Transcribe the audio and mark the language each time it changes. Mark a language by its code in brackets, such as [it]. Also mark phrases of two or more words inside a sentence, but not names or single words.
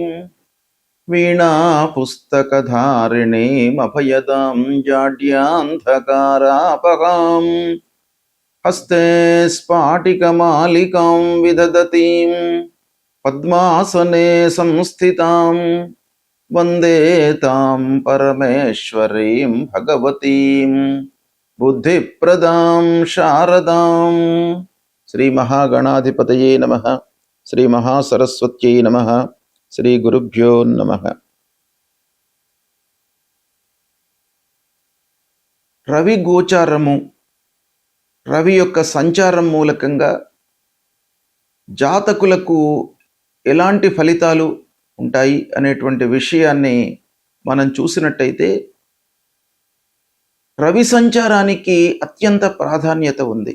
[sa] वीणा पुस्तकधारिणीम् अभयदां जाड्यान्धकारापहां हस्ते स्फाटिकमालिकां विदधतीं पद्मासने संस्थितां वन्दे तां परमेश्वरीं भगवतीं बुद्धिप्रदां शारदां। श्री महागणाधिपतये नमः। श्री महासरस्वत्यै नमः। శ్రీ గురుభ్యో నమః. [te] రవి గోచారము, రవి యొక్క సంచారం మూలకంగా జాతకులకు ఎలాంటి ఫలితాలు ఉంటాయి అనేటువంటి విషయాన్ని మనం చూసినట్టయితే, రవి సంచారానికి అత్యంత ప్రాధాన్యత ఉంది.